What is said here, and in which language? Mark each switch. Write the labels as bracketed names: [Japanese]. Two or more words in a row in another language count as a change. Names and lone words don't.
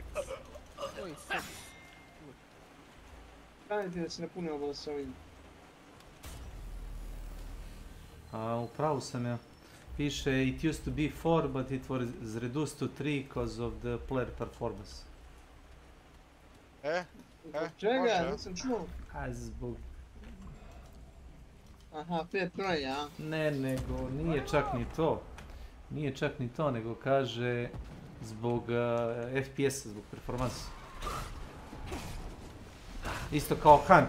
[Serbian] Koji seks? Kanite da se ne puni ovo sa ovim. U pravu sam ja. [English] Piše it used to be 4 but it was reduced to 3 because of the player performance. [Serbian] Čega? može. Nisam čuo. A zbog... Aha, 5 kraj, a? Ne, nego nije čak ni to. Nije čak ni to, nego kaže zbog FPS-a, zbog performansa. Isto kao Hunt.